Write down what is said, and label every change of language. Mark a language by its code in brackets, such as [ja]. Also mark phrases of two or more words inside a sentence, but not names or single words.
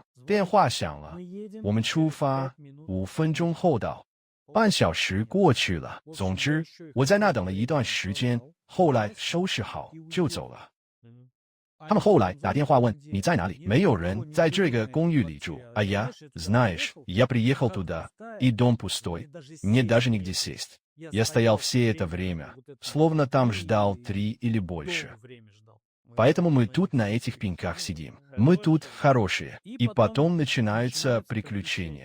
[zh] 电话响了，我们出发，5分钟后到。半小时过去了，总之我在那等了一段时间，后来收拾好就走了。他们后来打电话问你在哪里，没有人在这个公寓里住。 [ru] А я, знаешь, я приехал туда, и дом пустой, мне даже негде сесть. Я стоял все это время, словно там ждал 3 или больше. Поэтому мы тут на этих пеньках сидим. Мы тут хорошие. И потом начинаются приключения.